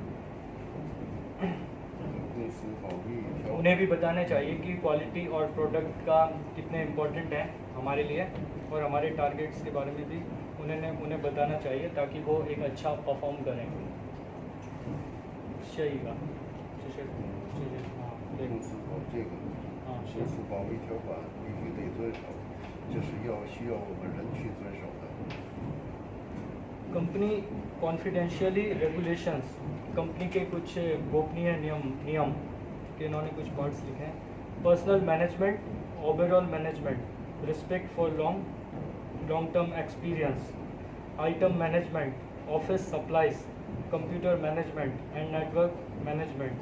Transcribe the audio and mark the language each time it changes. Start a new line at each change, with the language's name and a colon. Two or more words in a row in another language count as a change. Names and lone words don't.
Hindi: उन्हें भी बताना चाहिए कि क्वालिटी और प्रोडक्ट का कितने इम्पोर्टेंट है हमारे लिए और हमारे टारगेट्स के बारे में भी उन्हें बताना चाहिए ताकि वो एक अच्छा परफॉर्म करें.
Chinese: 下一个，公司搞这个，公司保密条款必须得遵守，这是需要我们人去遵守的。
English: company confidentially regulations,
Hindi: कंपनी के कुछ गोपनीय नियम के इन्होंने कुछ पार्ट्स लिखे हैं.
English: personal management, overall management, respect for long term experience, item management, office supplies, computer management and network management.